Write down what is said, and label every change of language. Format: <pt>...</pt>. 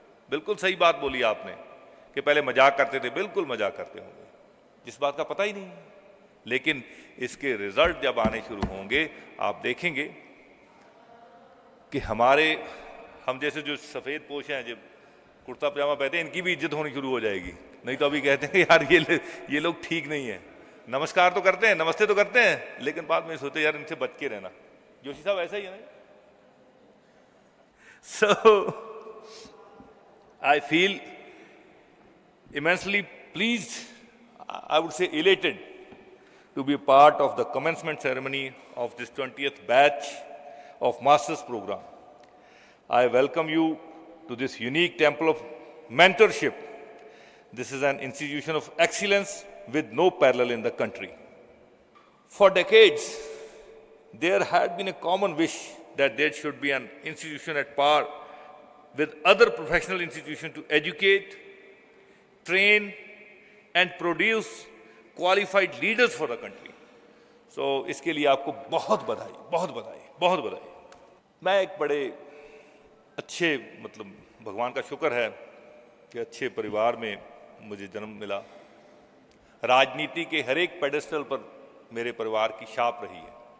<hi>बिल्कुल सही बात बोली आपने कि पहले मजाक करते थे, बिल्कुल मजाक करते होंगे, जिस बात का पता ही नहीं, लेकिन इसके रिजल्ट जब आने शुरू होंगे आप देखेंगे कि हम जैसे जो सफेद पोश हैं, जब कुर्ता पजामा पहनते हैं, इनकी भी इज्जत होनी शुरू हो जाएगी। नहीं तो अभी कहते हैं यार ये लोग ठीक नहीं है, नमस्कार तो करते हैं, नमस्ते तो करते हैं, लेकिन बाद में सोचते यार इनसे बच के रहना। जोशी साहब ऐसा ही है ना।</hi> <en>So I feel immensely pleased, I would say elated, to be a part of the commencement ceremony of this 20th batch of Masters program. I welcome you to this unique temple of mentorship. This is an institution of excellence with no parallel in the country. For decades, there had been a common wish that there should be an institution at par with other professional institutions to educate, train, and produce qualified leaders for the country.</en> <hi>So, इसके लिए आपको बहुत बधाई, बहुत बधाई, बहुत बधाई। मैं एक बड़े अच्छे मतलब भगवान का शुक्र है कि अच्छे परिवार में मुझे जन्म मिला। राजनीति के हर एक पेडेस्टल पर मेरे परिवार की छाप रही है।</hi>